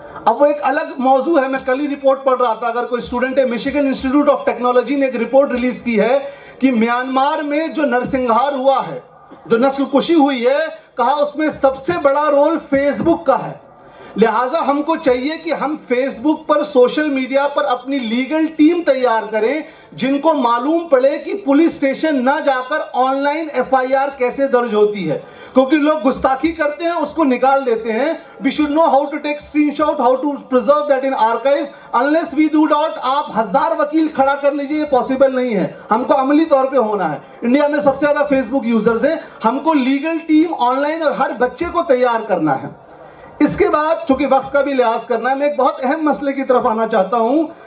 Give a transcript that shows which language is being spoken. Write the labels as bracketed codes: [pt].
[ur] اب وہ ایک الگ موضوع ہے, میں کل ہی رپورٹ پڑھ رہا تھا, اگر کوئی اسٹوڈنٹ ہے, مشیگن انسٹیٹیوٹ آف ٹیکنالوجی نے ایک رپورٹ ریلیز کی ہے کہ میانمار میں جو نرسنگہار ہوا ہے, جو نسل کشی ہوئی ہے, کہا اس میں سب سے بڑا رول فیس بک کا ہے. لہٰذا ہم کو چاہیے کہ ہم فیس بک پر, سوشل میڈیا پر اپنی لیگل ٹیم تیار کریں جن کو معلوم پڑے کہ پولیس اسٹیشن نہ جا کر آن لائن FIR کیسے درج ہوتی ہے, کیونکہ لوگ گستاخی کرتے ہیں اس کو نکال دیتے ہیں. [en] We should know how to take screenshot, how to preserve that in archives. Unless we do that, [ur] آپ 1000 وکیل کھڑا کر لیجئے, یہ پاسبل نہیں ہے. ہم کو عملی طور پہ ہونا ہے. انڈیا میں سب سے زیادہ فیس بک یوزرز ہیں, ہم کو لیگل ٹیم آن لائن اور ہر بچے کو تیار کرنا ہے. اس کے بعد چونکہ وقت کا بھی لحاظ کرنا ہے, میں ایک بہت اہم مسئلے کی طرف آنا چاہتا ہوں.